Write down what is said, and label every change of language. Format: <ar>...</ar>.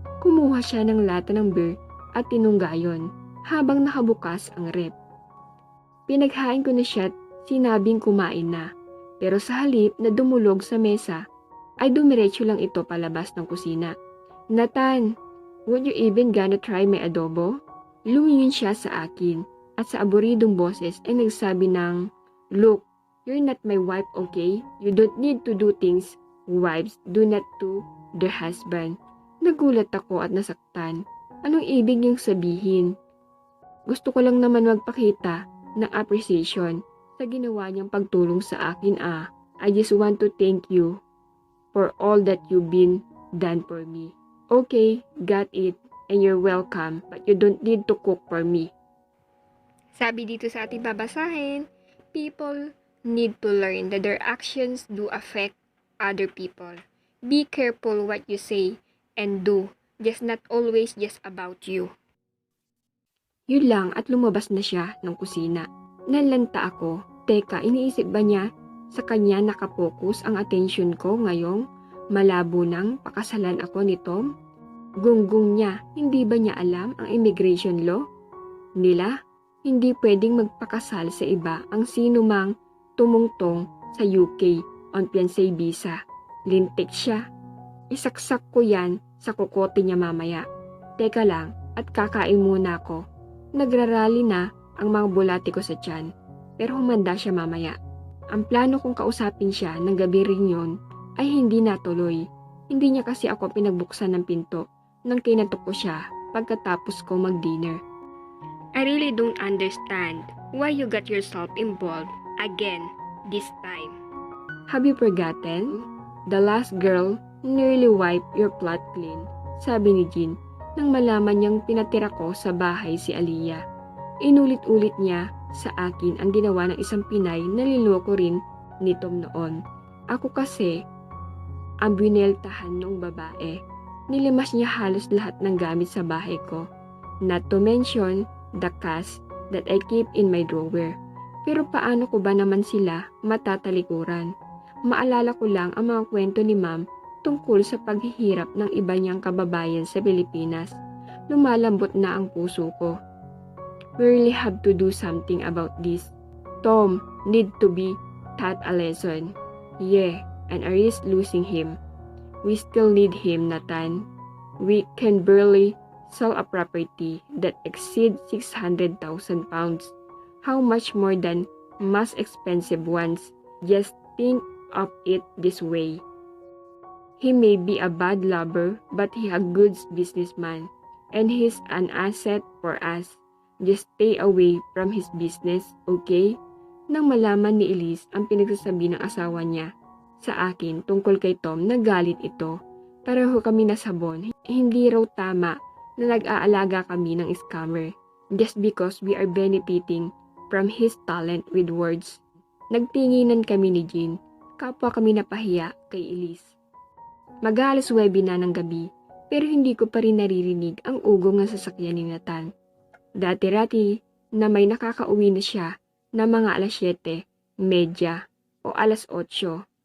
<tl>Kumuha siya ng lata ng beer at tinunggayon habang nakabukas ang rep. Pinaghain ko na siya at sinabing kumain na. Pero sa halip na dumulog sa mesa, ay dumiretso lang ito palabas ng kusina.</tl> <en>Nathan, would you even gonna try my adobo?</en> <tl>Lumingin siya sa akin at sa aburidong boses ay nagsabi ng,</tl> <en>Look, you're not my wife, okay? You don't need to do things wives do not to their husband.</en> <tl>Nagulat ako at nasaktan. Anong ibig niyang sabihin? Gusto ko lang naman magpakita ng appreciation sa ginawa niyang pagtulong sa akin.</tl> <en>I just want to thank you for all that you've been done for me. Okay, got it, and you're welcome, but you don't need to cook for me.</en> <tl>Sabi dito sa ating babasahin,</tl> <en>people need to learn that their actions do affect other people. Be careful what you say and do, just not always just about you.</en> <tl>Yun lang at lumabas na siya ng kusina. Nalanta ako. Teka, iniisip ba niya sa kanya nakapokus ang atensyon ko ngayong malabo nang pakasalan ako ni Tom? Gunggong niya, hindi ba niya alam ang immigration law nila? Hindi pwedeng magpakasal sa iba ang sino mang tumungtong sa UK on fiancé visa. Lintik siya. Isaksak ko yan sa kukote niya mamaya. Teka lang, at kakain muna ako. Nagrarally na ang mga bulati ko sa tiyan, pero humanda siya mamaya. Ang plano kong kausapin siya ng gabi rin yun ay hindi natuloy. Hindi niya kasi ako pinagbuksan ng pinto nang kinatok ko siya pagkatapos ko mag-dinner.</tl> <en>I really don't understand why you got yourself involved again this time. Have you forgotten? The last girl nearly wiped your plot clean,</en> <tl>sabi ni Jean nang malaman niyang pinatira ko sa bahay si Aliyah. Inulit-ulit niya sa akin ang ginawa ng isang Pinay na niloko rin ni Tom noon. Ako kasi ang bineltahan ng babae. Nilimas niya halos lahat ng gamit sa bahay ko.</tl> <en>Not to mention the cash that I keep in my drawer.</en> <tl>Pero paano ko ba naman sila matatalikuran? Maalala ko lang ang mga kwento ni Ma'am tungkol sa paghihirap ng iba niyang kababayan sa Pilipinas. Lumalambot na ang puso ko.</tl> <en>We really have to do something about this. Tom need to be taught a lesson. Yeah, and I risk losing him. We still need him, Nathan. We can barely sell a property that exceeds 600,000 pounds. How much more than most expensive ones? Just think of it this way. He may be a bad lover, but he a good businessman. And he's an asset for us. Just stay away from his business, okay?</en> <tl>Nang malaman ni Elise ang pinagsasabi ng asawa niya sa akin tungkol kay Tom, nagalit ito. Pareho kami nasabon. Hindi raw tama na nag-aalaga kami ng scammer</tl> <en>just because we are benefiting from his talent with words.</en> <tl>Nagtinginan kami ni Jean. Kapwa kami napahiya kay Elise. Mag-alas 9 na ng gabi, pero hindi ko pa rin naririnig ang ugong ng sasakyan ni Nathan. Dati-rati na may nakakauwi na siya na mga alas 7:30 o alas 8.</tl>